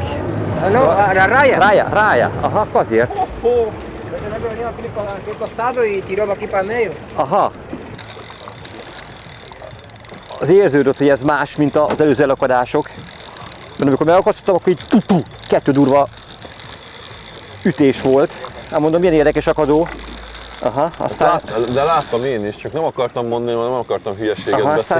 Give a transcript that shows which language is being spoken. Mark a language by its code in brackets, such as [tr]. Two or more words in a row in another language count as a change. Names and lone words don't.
[es] No, la raya. [hu] Raya. Aha, azért. [es] Venía aquí al costado y tiró aquí para el medio. Aha. [hu] Az érződött, hogy ez más, mint az előző elakadások. De amikor megakasztottam, akkor így kettő durva ütés volt. Hát mondom, milyen érdekes akadó. Aha, aztán... De láttam én is, csak nem akartam mondani, mert nem akartam hülyeséget beszélni,